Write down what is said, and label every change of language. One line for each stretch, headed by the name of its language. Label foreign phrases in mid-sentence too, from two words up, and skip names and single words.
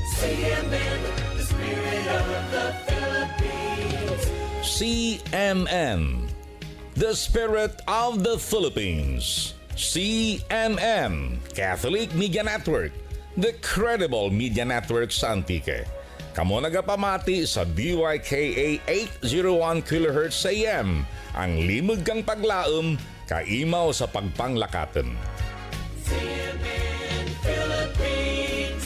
English: the spirit of the Philippines. CMN, the Spirit of the Philippines. CMN, Catholic Media Network, the credible media network sa Antique.
Kinaray-a: Kamo nagapamati sa DYKA 801 kHz AM, ang limog kang paglaom, kaimaw sa pagpanglakaton.
English: CMN Philippines.